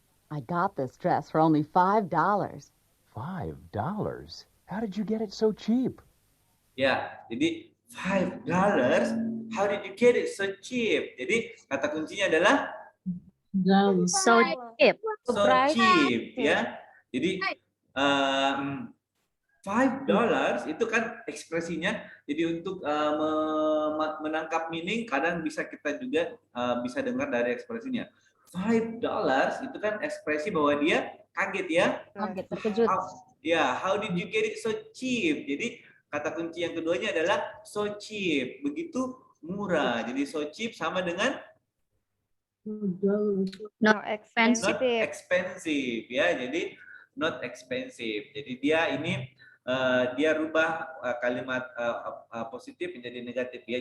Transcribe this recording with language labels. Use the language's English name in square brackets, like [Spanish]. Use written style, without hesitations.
[English] I got this dress for only $5. $5? How did you get it so cheap? [Indonesian] Ya, jadi $5. [English] How did you get it so cheap? [Indonesian] Jadi kata kuncinya adalah [English] so cheap. so cheap, [Indonesian] ya. Jadi $5 itu kan ekspresinya. Jadi untuk menangkap meaning kadang bisa kita juga bisa dengar dari ekspresinya. $5 itu kan ekspresi bahwa dia kaget ya. Kaget, terkejut. [English] How did you get it so cheap? [Indonesian] Jadi kata kunci yang keduanya adalah [English] so cheap, [Indonesian] begitu murah. Jadi [English] so cheap [Indonesian] sama dengan [English] Not not expensive. expensive ya. Jadi not expensive. [Indonesian] Jadi dia ini dia rubah kalimat positif menjadi negatif ya.